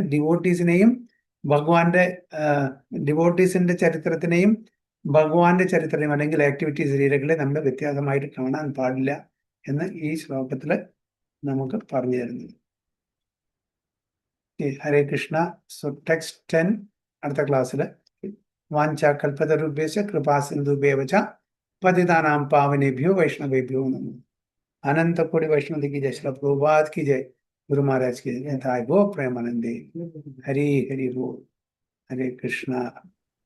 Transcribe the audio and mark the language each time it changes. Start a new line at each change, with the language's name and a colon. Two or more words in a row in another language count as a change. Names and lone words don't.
Malayalam: ഡിവോട്ടീസിനെയും ഭഗവാന്റെ ഡിവോട്ടീസിന്റെ ചരിത്രത്തിനെയും ഭഗവാന്റെ ചരിത്രത്തെയും അല്ലെങ്കിൽ ആക്ടിവിറ്റീസ് ലീലകളെ നമ്മൾ വ്യത്യാസമായിട്ട് കാണാൻ പാടില്ല എന്ന് ഈ ശ്ലോകത്തിൽ നമുക്ക് പറഞ്ഞു തരുന്നത്.
Sanskrit: ഹരേ കൃഷ്ണ.
English: so text
Sanskrit: 10
Malayalam: അടുത്ത ക്ലാസ്സിൽ
Sanskrit: വാഞ്ച കൽപ്പതരുഭ്യശ്ച കൃപാ സിന്ധുഭ്യവച പതിതാനാം പാവനേഭ്യോ വൈഷ്ണവേഭ്യോ നമോ.
Hindi: अनंत कोटि वैष्णव की जय, श्री प्रभुपाद की जय, गुरु महाराज की जय, गो प्रेमानंदे। हरि हरि बोल। हरे कृष्णा।